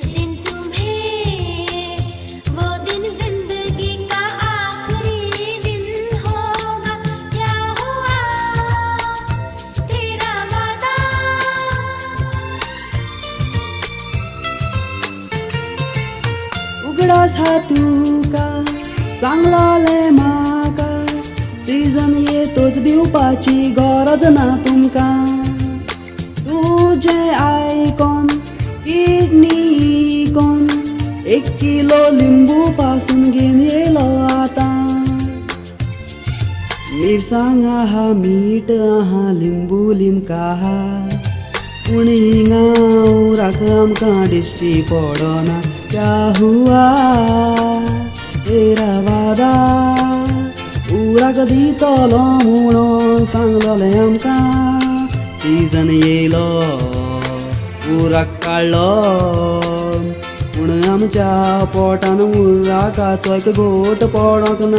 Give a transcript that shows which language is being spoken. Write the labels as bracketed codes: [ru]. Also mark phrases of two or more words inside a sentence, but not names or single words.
[hi] दिन तुम्हें, वो दिन जिंदगी का आखिरी दिन होगा. क्या हुआ तेरा वादा. [kok] उगडास हा तुका सांगलोले म्हाका. सीझन येतोच भिवपाची गरज ना तुमकां. तुझे आयकोन किडनी इकोन 1 किलो लिंबू पासून घेवन येयलो आतां. मिरसांग आहा, मीठ आहा, लिंबू लिमका आहा, पूण हिंगा उराक आमकां दिश्टी पडना. [hi] क्या हुआ तेरा वादा [kok] उराक दितलो म्हणून सांगलोले आमकां. सीझन येयलो उराक काडलो पूण आमच्या पोटान उराकाचो एक गोट पडोंक ना.